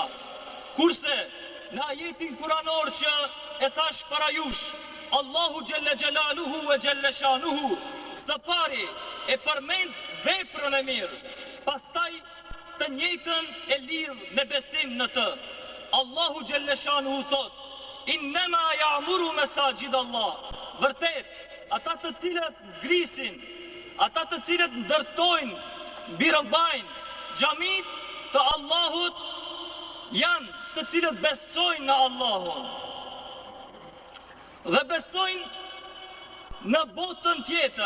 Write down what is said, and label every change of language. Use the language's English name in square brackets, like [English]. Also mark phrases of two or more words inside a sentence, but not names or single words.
[Albanian] Kurse në ajetin kuranor që e thash para jush, Allahu [Arabic] جل جلاله [Albanian] e [Arabic] جل شأنه [Albanian] së pari e përmend veprën e mirë, pastaj të njëjtën e lidh me besim në të. [Arabic] الله جل شأنه thot: إنما يعمر مساجد الله. [Albanian] Vërtet, ata të cilët ngrisin, ata të cilët ndërtojnë, mbirëmbajnë xhamit të Allahut, janë të cilët besojnë në Allahun dhe besojnë në botën tjetër.